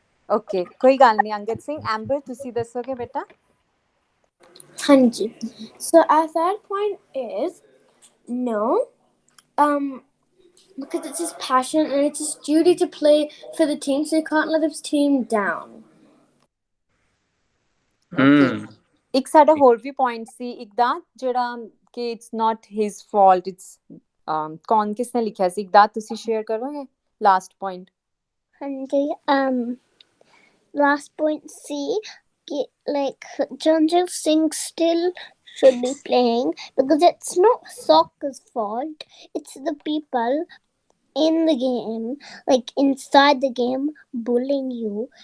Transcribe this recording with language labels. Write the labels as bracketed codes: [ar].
[pa] Okay, ਕੋਈ ਗੱਲ ਨਹੀਂ ਅੰਗਦ ਸਿੰਘ। ਐਂਬਰ ਤੁਸੀਂ ਦੱਸੋਗੇ ਬੇਟਾ। ਹਾਂਜੀ, [en] so our third point is no, Because it's his passion and it's his duty to play for the team, so he can't let his team down. Hmm. [pa] ਇੱਕ ਸਾਡਾ ਹੋਰ ਵੀ ਪੁਆਇੰਟ ਸੀ ਇੱਕ ਦਾ ਜਿਹੜਾ ਕਿ [en] it's not his fault it's [pa] ਕੌਣ ਕਿਸਨੇ ਲਿਖਿਆ ਸੀ ਇੱਕ ਦਾ ਤੁਸੀਂ ਸ਼ੇਅਰ ਕਰੋਗੇ last point [en] And last point C, like Chanchal Singh still should be playing because it's not soccer's fault. It's the people in the game, like inside the game, bullying you.